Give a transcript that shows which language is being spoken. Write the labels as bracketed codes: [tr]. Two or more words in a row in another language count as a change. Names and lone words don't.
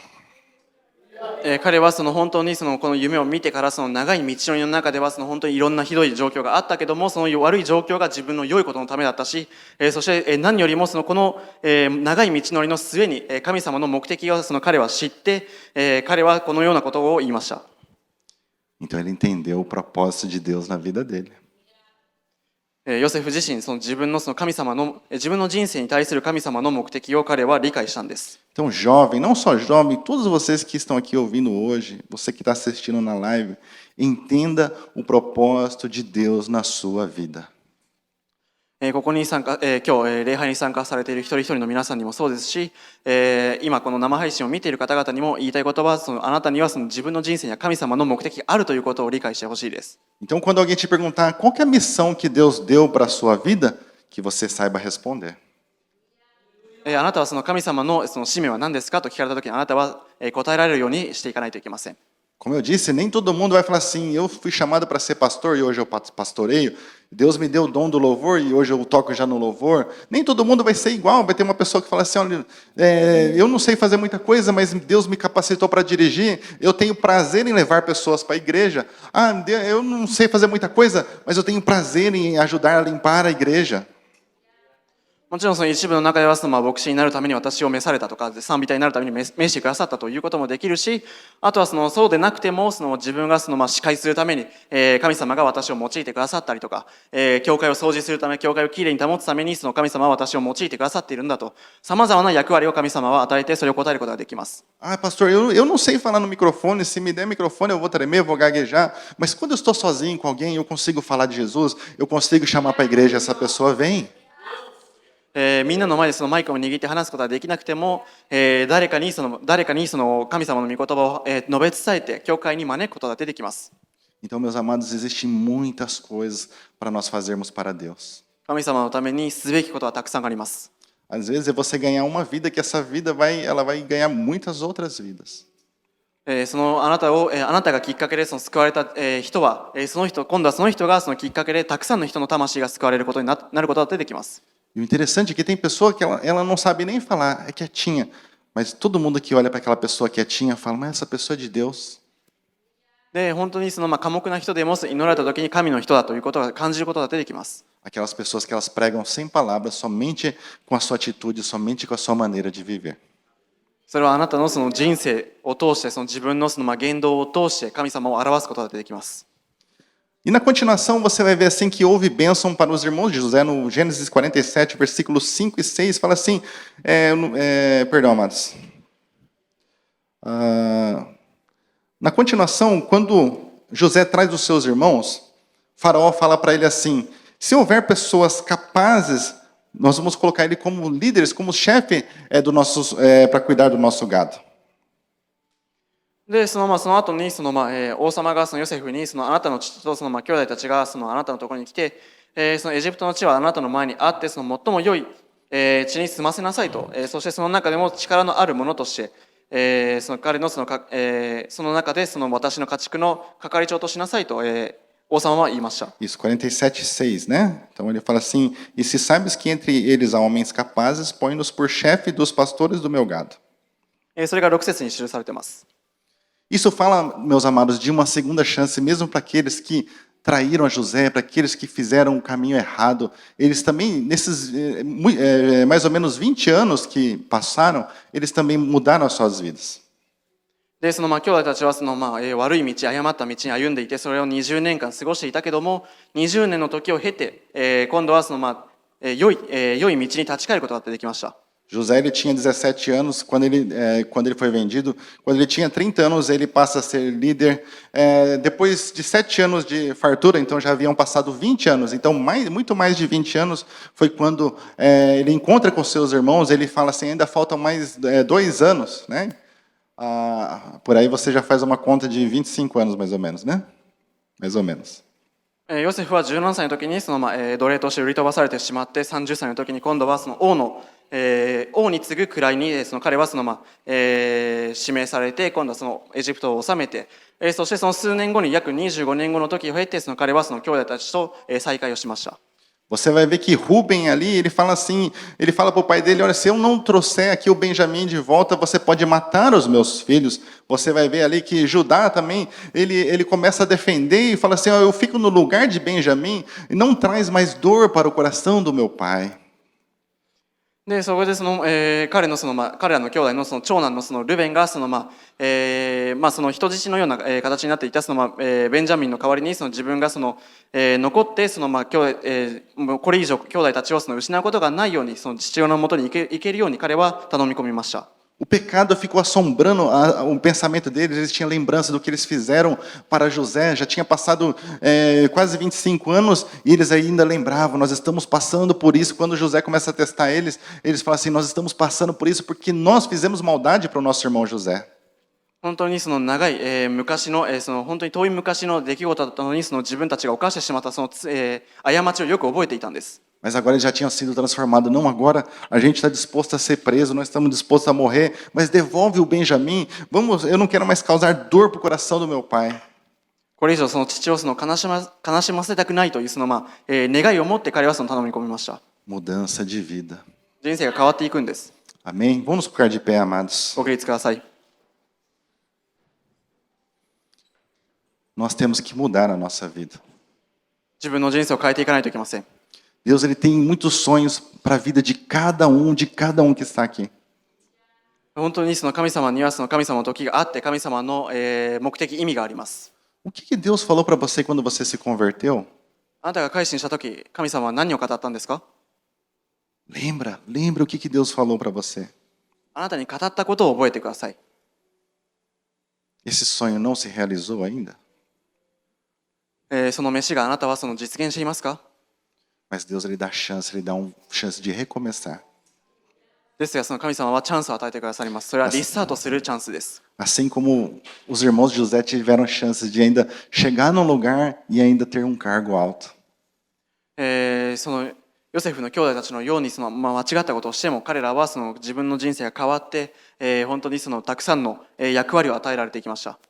[ja] 彼は本当にこの夢を見てから長い道のりの中では本当にいろんなひどい状況があったけども、その悪い状況が自分の良いことのためだったし、そして何よりもこの長い道のりの末に神様の目的を彼は知って、彼はこのようなことを言いました。 [pt] Então ele entendeu o propósito de Deus na vida dele. [ja] ヨセフ自身自分の神様の自分の人生に対する神様の目的を彼は理解したんです。 [pt] Então, jovem, não só jovem, todos vocês que estão aqui ouvindo hoje, você que está assistindo na live, entenda o propósito de Deus na sua vida. [ja] ここに今日礼拝に参加されている一人一人の皆さんにもそうですし、今この生配信を見ている方々にも言いたいことは、あなたには自分の人生には神様の目的があるということを理解してほしいです。 [pt] Então, quando alguém te perguntar qual que é a missão que Deus deu para a sua vida, que você saiba responder. [ja] あなたは神様の使命は何ですかと聞かれたときに、あなたは答えられるようにしていかないといけません。 [pt] Como eu disse, nem todo mundo vai falar assim, eu fui chamado para ser pastor e hoje eu pastoreio. Deus me deu o dom do louvor e hoje eu toco já no louvor. Nem todo mundo vai ser igual. Vai ter uma pessoa que fala assim, olha, eu não sei fazer muita coisa, mas Deus me capacitou para dirigir. Eu tenho prazer em levar pessoas para a igreja. Eu não sei fazer muita coisa, mas eu tenho prazer em ajudar a limpar a igreja. [ja] もちろんその一部の中では牧師になるために私を召されたとか賛美隊になるために召してくださったということもできるし、あとはそうでなくても自分が司会するために神様が私を用いてくださったりとか、教会を掃除するため、教会をきれいに保つために神様は私を用いてくださっているんだと、様々な役割を神様は与えてそれを答えることができます。 [pt] Pastor, eu não sei falar no microfone. Se me der microfone, eu vou tremer, eu vou gaguejar. Mas quando eu estou sozinho com alguém, eu consigo falar de Jesus, eu consigo chamar para a igreja, essa pessoa vem. [ja] みんなの前でマイクを握って話すことはできなくても、誰かに神様の御言葉を述べ伝えて教会に招くことが出てきます。 [pt] Então, meus amados, existem muitas coisas para nós fazermos para Deus. [ja] 神様のためにすべきことはたくさんあります。 [pt] Às vezes é você ganhar uma vida que essa vida ela vai ganhar muitas outras vidas. [ja] あなたがきっかけで救われた人は、今度はその人がきっかけでたくさんの人の魂が救われることになることが出てきます。 [pt] E o interessante é que tem pessoa que ela não sabe nem falar, é quietinha. Mas todo mundo que olha para aquela pessoa quietinha fala, mas essa pessoa é de Deus. [ja] で、本当に寡黙な人でも祈られた時に神の人だということが感じることが出てきます。 [pt] Aquelas pessoas que elas pregam sem palavras, somente com a sua atitude, somente com a sua maneira de viver. [ja] それはあなたの人生を通して、自分の言動を通して神様を表すことが出てきます。 [pt] E na continuação você vai ver assim que houve bênção para os irmãos de José, no Gênesis 47, versículos 5 e 6, fala assim, perdão, amados. Na continuação, quando José traz os seus irmãos, Faraó fala para ele assim, se houver pessoas capazes, nós vamos colocar ele como líderes, como chefe para cuidar do nosso gado. [ja] で、その後に王様がヨセフにあなたの父と兄弟たちがあなたのところに来て、エジプトの地はあなたの前にあって最も良い地に住ませなさいと、そしてその中でも力のあるものとして、彼のその中で私の家畜の係長としなさいと、王様は言いました。 [pt] Isso, 47:6, né? Então ele fala assim, e se sabes que entre eles há homens capazes, põe-nos por chefe dos pastores do meu gado. [ja] それが6節に記されています。 [pt] Isso fala, meus amados, de uma segunda chance, mesmo para aqueles que traíram a José, para aqueles que fizeram o caminho errado. Eles também, nesses mais ou menos 20 anos que passaram, eles também mudaram as suas vidas. [ja] で、兄弟たちは悪い道、誤った道に歩んでいて、それを20年間過ごしていたけども、20年の時を経て、今度は良い道に立ち返ることができました。 [pt] José ele tinha 17 anos quando ele foi vendido. Quando ele tinha 30 anos, ele passa a ser líder. Depois de 7 anos de fartura, então já haviam passado 20 anos. Então, muito mais de 20 anos foi quando ele encontra com seus irmãos. Ele fala assim, ainda faltam mais 2 anos, né? Por aí você já faz uma conta de 25 anos, mais ou menos, né? Mais ou menos. [ja] ヨセフは17歳の時に奴隷として売り飛ばされてしまって、30歳の時に今度は王に次ぐ位に彼は指名されて、今度はエジプトを治めて、そして数年後に約25年後の時を経て彼は兄弟たちと再会をしました。 [pt] Você vai ver que Rubem ali, ele fala assim, ele fala para o pai dele, olha, se eu não trouxer aqui o Benjamim de volta, você pode matar os meus filhos. Você vai ver ali que Judá também, ele começa a defender e fala assim, eu fico no lugar de Benjamim e não traz mais dor para o coração do meu pai. [ja] で、そこで彼らの兄弟の長男のルベンが人質のような形になっていたベンジャミンの代わりに自分が残ってこれ以上兄弟たちを失うことがないように父親のもとに行けるように彼は頼み込みました。 [pt] O pecado ficou assombrando o pensamento deles, eles tinham lembrança do que eles fizeram para José, já tinha passado quase 25 anos e eles ainda lembravam, nós estamos passando por isso. Quando José começa a testar eles falam assim, nós estamos passando por isso porque nós fizemos maldade para o nosso irmão José. [ja] 本当に長い昔の本当に遠い昔の出来事だったのに自分たちが犯してしまった過ちをよく覚えていたんです。 [pt] Mas agora ele já tinha sido transformado. Não, agora a gente está disposto a ser preso, nós estamos dispostos a morrer, mas devolve o Benjamim. Vamos, eu não quero mais causar dor para o coração do meu pai. [ja] これ以上その父を悲しませたくないという願いを持って彼は頼み込みました。 [pt] Mudança de vida. [ja] 人生が変わっていくんです。 [pt] Amém? Vamos ficar de pé, amados. [ja] ご起立ください。 [pt] Nós temos que mudar a nossa vida. [ja] 自分の人生を変えていかないといけません。 [pt] Deus ele tem muitos sonhos para a vida de cada um que está aqui. [ja] 本当にその神様にはその神様の時があって神様の目的意味があります。 [pt] O que Deus falou para você quando você se converteu? [ja] あなたが改心した時、神様は何を語ったんですか？ [pt] Lembra o que Deus falou para você. [ja] あなたに語ったことを覚えてください。 [pt] Esse sonho não se realizou ainda? [ja] その飯があなたはその実現していますか？ [pt] Mas Deus ele dá chance de recomeçar. [ja] ですがその神様はチャンスを与えてくださります。それはリスタートするチャンスです。 [pt] Assim como os irmãos de José tiveram chances de ainda chegar num lugar e ainda ter um cargo alto. [ja] そのヨセフの兄弟たちのように間違ったことをしても彼らはその自分の人生が変わって、本当にそのたくさんの役割を与えられていきました。